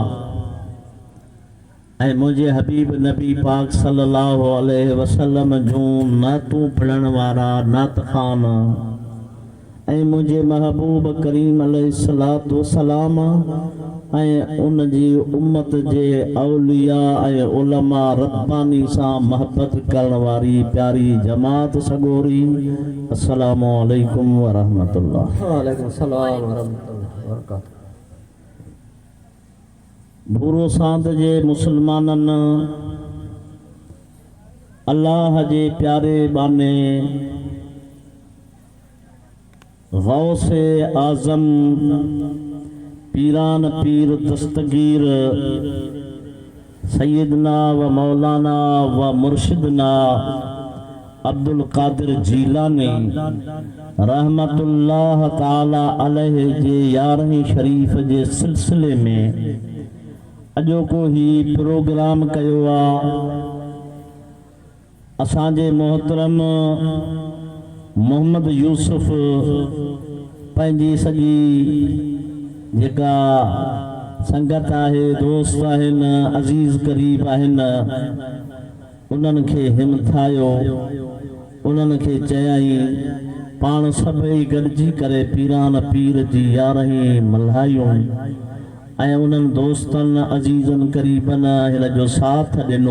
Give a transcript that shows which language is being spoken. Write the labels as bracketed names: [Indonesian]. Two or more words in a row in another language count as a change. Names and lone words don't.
[Sindhi] ऐं मुंहिंजे हबीब नबी पाक [Arabic] صلى الله عليه وسلم [Sindhi] जूं नातूं पढ़ण वारा नात ख़ान ऐं मुंहिंजे महबूब करीम [Arabic] عليه الصلاة والسلام [Sindhi] ऐं उन जी उम्मत जे औलिया ऐं उलमा रब्बानी सां मोहब्बत करण वारी प्यारी जमात सगोरी। [Arabic] السلام عليكم ورحمة الله. وعليكم السلام ورحمة الله وبركاته. [Sindhi] भूरो सांद जे मुसलमाननि अल्लाह जे प्यारे बाने गौसे आज़म पीरान पीर दस्तगीर [Arabic] سيدنا ومولانا ومرشدنا [Sindhi] अब्दुल कादिर जीलानी [Arabic] رحمة الله تعالى عليه [Sindhi] जे 11वीं शरीफ जे सिलसिले में अॼोको ही प्रोग्राम कयो आहे। असांजे मोहतरम मोहम्मद यूसुफ पंहिंजी सॼी जेका संगत आहे, दोस्त आहिनि, अज़ीज़ करीब आहिनि, उन्हनि खे हिमथायो, उन्हनि खे चयाई पाण सभई गॾिजी करे पीरान पीर जी 11वीं मल्हायूं ऐं उन्हनि दोस्तनि अज़ीज़नि करीबनि हिन जो साथ ॾिनो।